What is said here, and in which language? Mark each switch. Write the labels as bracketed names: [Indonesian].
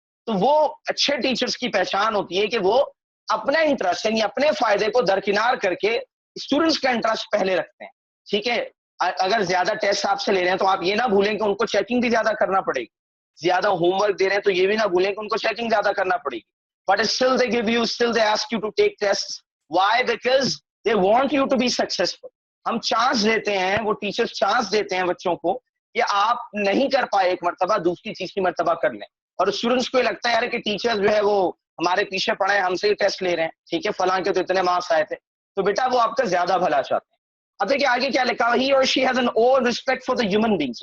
[Urdu] تو وہ اچھے ٹیچرز کی پہچان ہوتی ہے کہ وہ اپنا انٹرسٹ یعنی اپنے فائدے کو درکنار کر کے اسٹوڈنٹس کا انٹرسٹ پہلے رکھتے ہیں. ٹھیک ہے، اگر زیادہ ٹیسٹ آپ سے لے رہے ہیں تو آپ یہ نہ بھولیں کہ ان کو چیکنگ بھی زیادہ کرنا پڑے گی. زیادہ ہوم ورک دے رہے ہیں تو یہ بھی نہ بھولیں کہ ان کو چیکنگ زیادہ کرنا پڑے گی. [English] But still they gave you, still they ask you to take test. Why? Because they want you to be successful. [Urdu] ہم چانس دیتے ہیں، وہ ٹیچر چانس دیتے ہیں بچوں کو کہ آپ نہیں کر پائے ایک مرتبہ، دوسری تیسری مرتبہ کر لیں. اور اسٹوڈنٹس کو یہ لگتا ہے یار کہ ٹیچر جو ہے وہ ہمارے پیچھے پڑے ہیں، ہم سے ہی ٹیسٹ لے رہے ہیں. ٹھیک ہے، فلاں کے تو اتنے مارکس آئے تھے. تو بیٹا وہ آپ کا زیادہ بھلا چاہتے ہیں. اب دیکھیے آگے کیا لکھا ہوا، [English] He or she has an over respect for the human beings.